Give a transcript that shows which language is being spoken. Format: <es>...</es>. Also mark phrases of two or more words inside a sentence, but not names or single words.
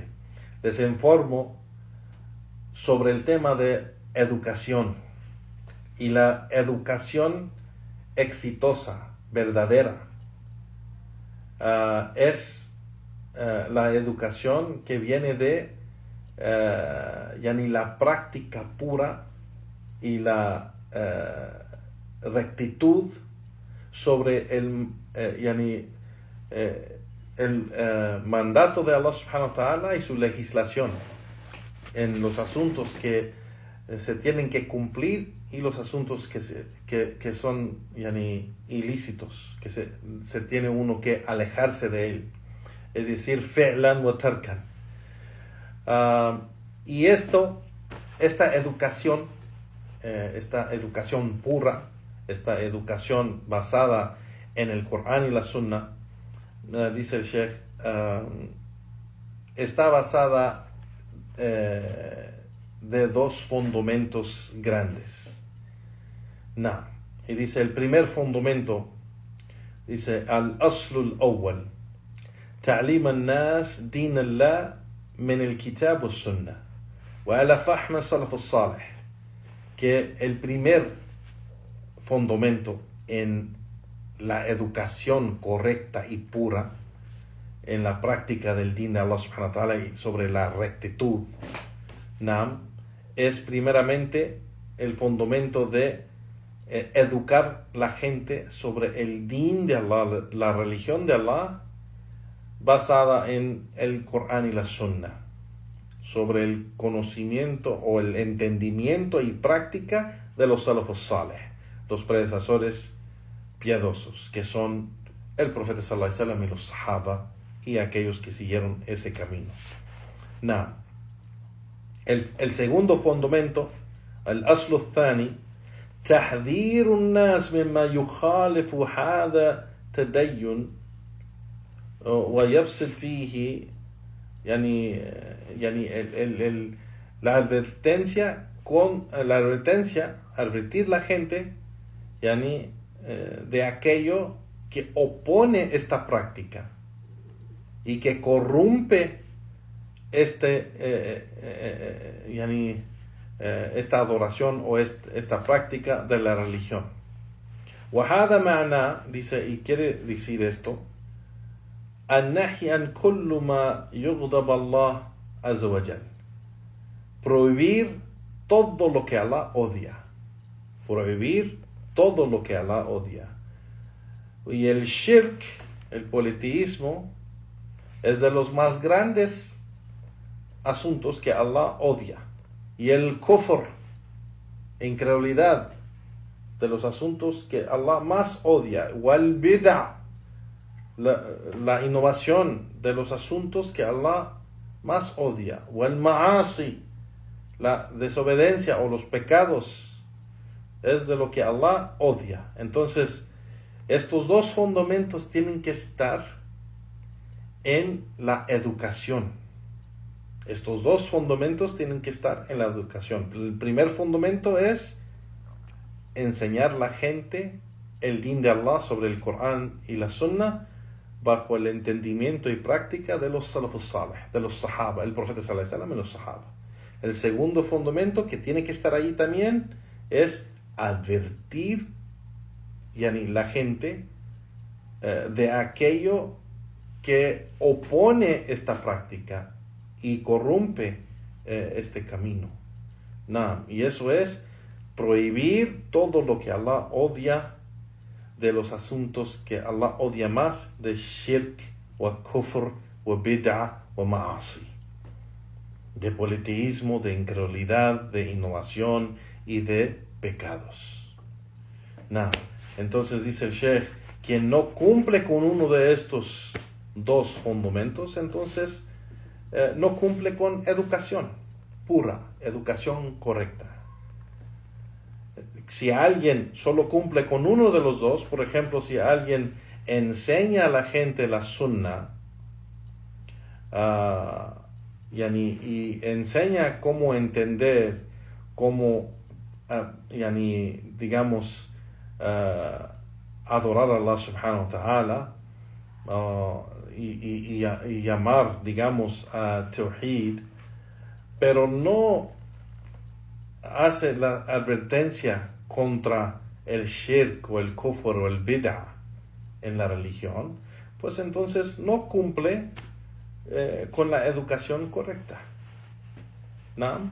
<es>Les informo sobre el tema de educación, y la educación exitosa, verdadera, es la educación que viene de la práctica pura y la rectitud sobre el mandato de Allah</es> <ar>سبحانه وتعالى</ar> <es>y su legislación en los asuntos que se tienen que cumplir y los asuntos que son ilícitos, que se tiene uno que alejarse de él, es decir,</es> <ar>فعلا وتركا.</ar> <es>Y esta educación pura, esta educación basada en el Corán y la Sunna, dice el Sheikh, está basada de dos fundamentos grandes. Y dice el primer fundamento, dice</es> <ar>الأصل الأول تعليم الناس دين الله من الكتاب والسنة وعلى فهم السلف الصالح,</ar> <es>que el primer fundamento en la educación correcta y pura, en la práctica del din de Allah</es> <ar>سبحانه وتعالى</ar> <es>y sobre la rectitud, es primeramente el fundamento de educar la gente sobre el din de Allah, la religión de Allah, basada en el Corán y la Sunna, sobre el conocimiento o el entendimiento y práctica de los</es> <ar>السلف الصالح,</ar> <es>los predecesores piadosos, que son el profeta</es> <ar>صلى الله عليه وسلم</ar> <es>y los sahaba y aquellos que siguieron ese camino. El segundo fundamento, el</es> <ar>الأصل الثاني, تحذير الناس مما يخالف هذا تدين ويفسد فيه,</ar> <es>la advertencia, advertir la gente de aquello que opone esta práctica y que corrompe esta adoración o esta práctica de la religión.</es> <ar>وهذا معناه,</ar> <es>dice, y quiere decir esto,</es> <ar>النهي عن كل ما يغضب الله عز وجل,</ar> <es>prohibir todo lo que Allah odia, prohibir todo lo que Allah odia. Y el shirk, el politeísmo, es de los más grandes asuntos que Allah odia. Y el kufr, incredulidad, de los asuntos que Allah más odia.</es> <ar>والبدعة,</ar> <es>la innovación, de los asuntos que Allah más odia.</es> <ar>والمعاصي,</ar> <es>la desobediencia o los pecados, es de lo que Allah odia. Entonces, estos dos fundamentos tienen que estar en la educación. Estos dos fundamentos tienen que estar en la educación. El primer fundamento es enseñar a la gente el din de Allah sobre el Corán y la Sunna bajo el entendimiento y práctica de los</es> <ar>السلف الصالح,</ar> <es>de los sahaba, el profeta</es> <ar>صلى الله عليه وسلم</ar> <es>y los sahaba. El segundo fundamento que tiene que estar ahí también es advertir la gente de aquello que opone esta práctica y corrompe este camino. Y eso es prohibir todo lo que Allah odia, de los asuntos que Allah odia más, de</es> <ar>شرك وكفر وبدعة ومعاصي,</ar> <es>de politeísmo, de incredulidad, de innovación y de pecados. Entonces dice el Sheikh, quien no cumple con uno de estos dos fundamentos, entonces no cumple con educación pura, educación correcta. Si alguien solo cumple con uno de los dos, por ejemplo, si alguien enseña a la gente la sunna, y enseña cómo entender, cómo, digamos, adorar a Allah</es> <ar>سبحانه وتعالى,</ar> <es>y llamar, digamos, a Tawhid, pero no hace la advertencia contra el shirk o el kufr o el bid'a en la religión, pues entonces no cumple con la educación correcta, ¿no?</es>